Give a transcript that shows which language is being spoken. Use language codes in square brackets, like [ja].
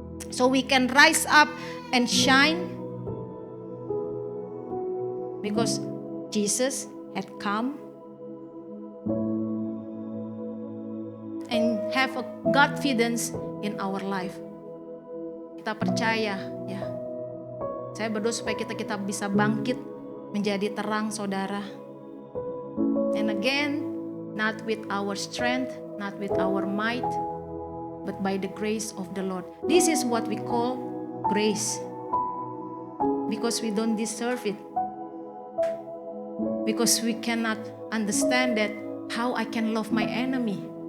[en] So we can rise up and shine. Because Jesus had come and have a confidence in our life. [id] Kita percaya, ya. Saya berdoa supaya kita bisa bangkit menjadi terang, saudara. [en] And again, not with our strength, not with our might, but by the grace of the Lord. This is what we call grace. Because we don't deserve it. Because we cannot understand that how I can love my enemy.